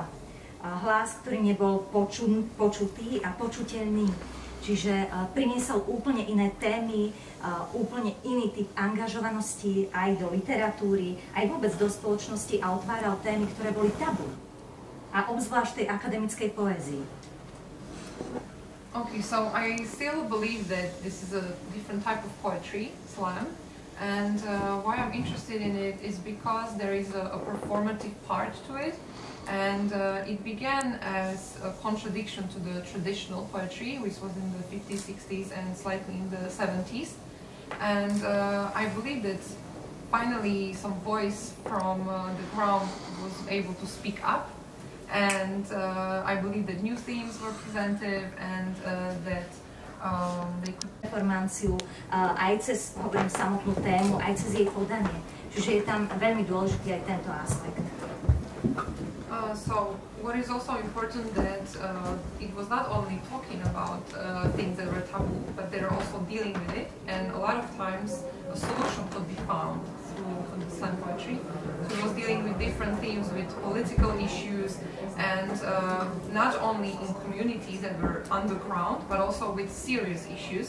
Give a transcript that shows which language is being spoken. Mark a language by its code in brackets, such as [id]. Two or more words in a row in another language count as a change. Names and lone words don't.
[sk] Hlas, ktorý nebol počutý a počuteľný. Čiže priniesol úplne iné témy, úplne iný typ angažovanosti aj do literatúry, aj vôbec do spoločnosti a otváral témy, ktoré boli tabu. A obzvlášť tej akademickej poézii. [en] Okay, so I still believe that this is a different type of poetry, slam, And why I'm interested in it is because there is a performative part to it, and it began as a contradiction to the traditional poetry, which was in the 50s, 60s, and slightly in the 70s. And I believe that finally some voice from the ground was able to speak up, and I believe that new themes were presented and that they could... [sk] Performanciu aj cez, hovorím, samotnú tému, aj cez jej podanie. Čiže je tam veľmi dôležitý aj tento aspekt. [en] So what is also important that it was not only talking about things that were taboo, but they're also dealing with it, and a lot of times a solution could be found through the slam poetry. So it was dealing with different themes, with political issues, and not only in communities that were underground, but also with serious issues.